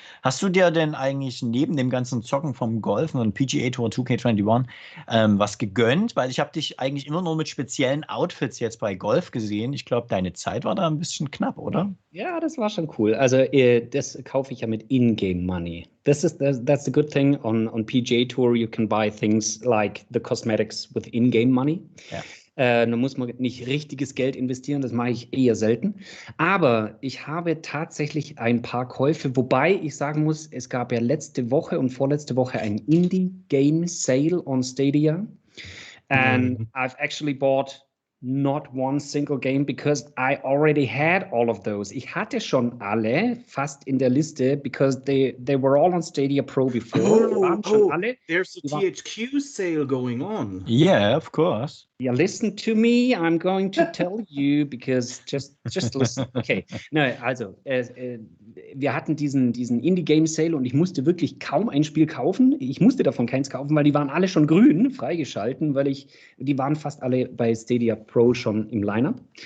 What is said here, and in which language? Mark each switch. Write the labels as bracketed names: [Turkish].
[German] Hast du dir denn eigentlich neben dem ganzen Zocken vom Golfen und PGA Tour 2K21 was gegönnt? Weil ich habe dich eigentlich immer nur mit speziellen Outfits jetzt bei Golf gesehen. Ich glaube, deine Zeit war da ein bisschen knapp, oder? Ja, das war schon cool. Also das kaufe ich ja mit In-Game Money. [English] That's the good thing on PGA Tour. You can buy things like the cosmetics with in-game money. [German] Ja. Da muss man nicht richtiges Geld investieren, das mache ich eher selten. Aber ich habe tatsächlich ein paar Käufe, wobei ich sagen muss, es gab ja letzte Woche und vorletzte Woche ein Indie-Game Sale on Stadia. [English] And I've actually bought not one single game because I already had all of those. [German] Ich hatte schon alle fast in der Liste [English] because they were all on Stadia Pro before. [German] Alle. [English] There's a THQ sale going on. Yeah, of course. Yeah, listen to me. I'm going to tell you because just listen. Okay. [German] No, also wir hatten diesen Indie-Game Sale und ich musste wirklich kaum ein Spiel kaufen. Ich musste davon keins kaufen, weil die waren alle schon grün, freigeschalten, die waren fast alle bei Stadia Pro schon im Lineup.